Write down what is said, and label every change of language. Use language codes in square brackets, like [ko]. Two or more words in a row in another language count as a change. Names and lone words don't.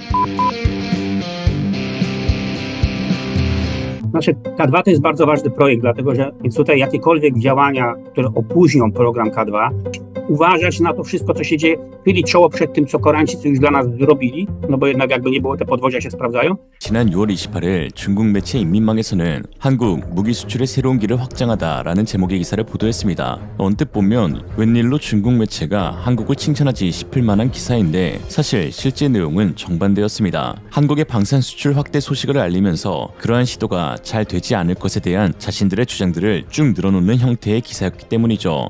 [pl] Znaczy K2 to jest bardzo ważny projekt, dlatego że więc tutaj jakiekolwiek działania, które opóźnią program K2, uważać na to wszystko, co się dzieje, chyli czoło przed tym, co Koreańczycy już dla nas zrobili, no bo jednak jakby nie było, te podwozia się sprawdzają. [ko] 지난 6월 28일 중국 매체 인민망에서는 한국 무기 수출의 새로운 길을 확장하다라는 제목의 기사를 보도했습니다. 언뜻 보면 웬일로 중국 매체가 한국을 칭찬하지 싶을 만한 기사인데 사실 실제 내용은 정반대였습니다. 한국의 방산 수출 확대 소식을 알리면서 그러한 시도가 잘 되지 않을 것에 대한 자신들의 주장들을 쭉 늘어놓는 형태의 기사였기 때문이죠.